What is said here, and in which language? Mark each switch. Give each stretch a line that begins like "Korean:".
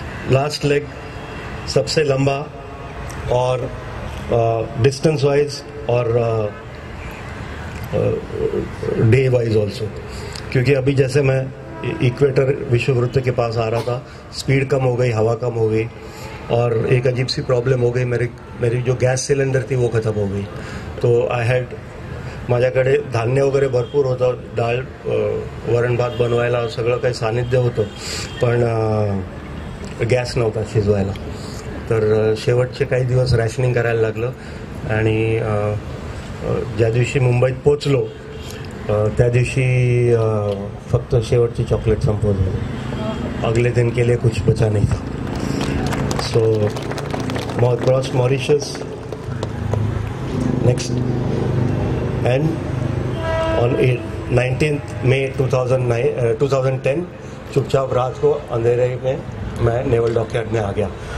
Hindi: Last leg सबसे लंबा और डिस्टेंस वाइज और डे वाइज ऑल्सो, क्योंकि अभी जैसे मैं इक्वेटर विषुववृत्त के पास आ रहा था, स्पीड कम हो गई, हवा कम हो गई और एक अजीब सी प्रॉब्लम हो गई. मेरी जो गॅस सिलेंडर थी वो खत्म हो गई.
Marathi: तो आय हॅड, माझ्याकडे धान्य वगैरे भरपूर होतं, डाळ वरण भात बनवायला सगळं काही सानिध्य होतं, पण गॅस नव्हता शिजवायला. तर शेवटचे काही दिवस रॅशनिंग करायला लागलं. आणि ज्या दिवशी मुंबईत पोचलो त्या दिवशी फक्त शेवटची चॉकलेट संपवली.
Hindi: अगले दिन के लिए कुछ बचा नहीं था.
English: so cross Mauritius next and on 19th May 2010
Hindi: चुपचाप रात को अंधेरे में मैं नेवल डॉकयार्ड में आ गया.